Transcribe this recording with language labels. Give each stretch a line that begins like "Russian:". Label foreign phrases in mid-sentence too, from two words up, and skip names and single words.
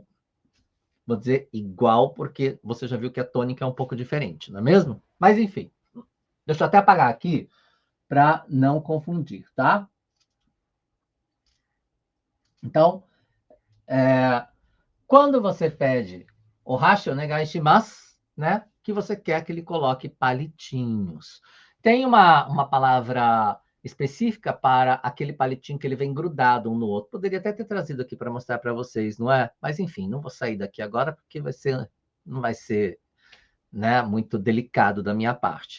Portuguese: Vou dizer igual porque você já viu que a tônica é um pouco diferente, não é mesmo? Mas enfim, deixa eu até apagar aqui para não confundir, tá? Então, quando você pede o
Japanese: 箸お願いします,
Portuguese: né? Que você quer que ele coloque palitinhos. Tem uma palavra específica para aquele palitinho que ele vem grudado um no outro. Poderia até ter trazido aqui para mostrar para vocês, não é? Mas enfim, não vou sair daqui agora porque não vai ser, né, muito delicado da minha parte.